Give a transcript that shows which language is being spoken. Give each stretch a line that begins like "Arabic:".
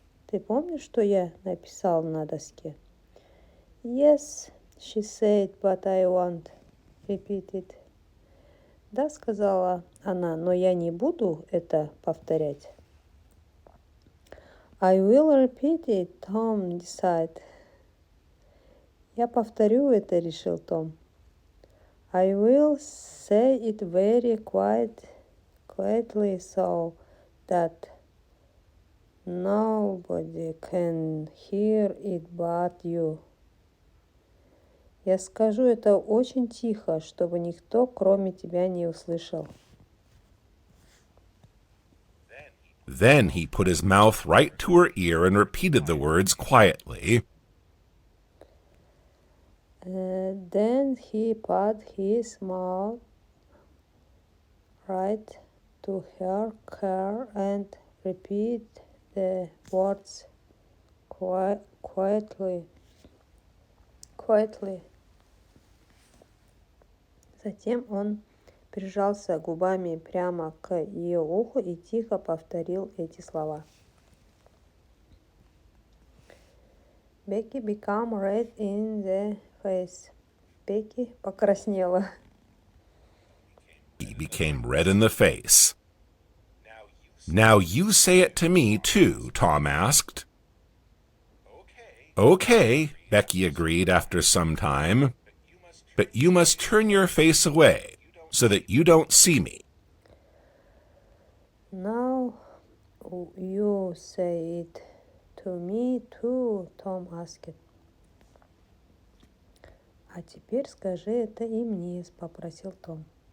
Russian: Ты помнишь, что я написал на доске?
English: Yes, she said, but I won't repeat it.
Russian: Да, сказала она, но я не буду это повторять.
English: I will repeat it, Tom decided.
Russian: Я повторю это, решил Том.
English: I will say it very quietly so that nobody can hear it but you.
Russian: Я скажу это очень тихо, чтобы никто, кроме тебя, не услышал.
English: Then he put his mouth right to her ear and repeated the words quietly. Then he put his mouth right to her ear and repeated the words quietly.
Russian: Затем он прижался губами прямо к ее уху и тихо повторил эти слова.
English: Becky became red in the face.
Russian: Becky покраснела.
English: He became red in the face. Now you say it to me, too, Tom asked. Okay, Becky agreed after some time. But you must turn your face away so that you don't see me. Now you say it to me too, Tom asked.
Russian: А теперь скажи это и мне, попросил Том.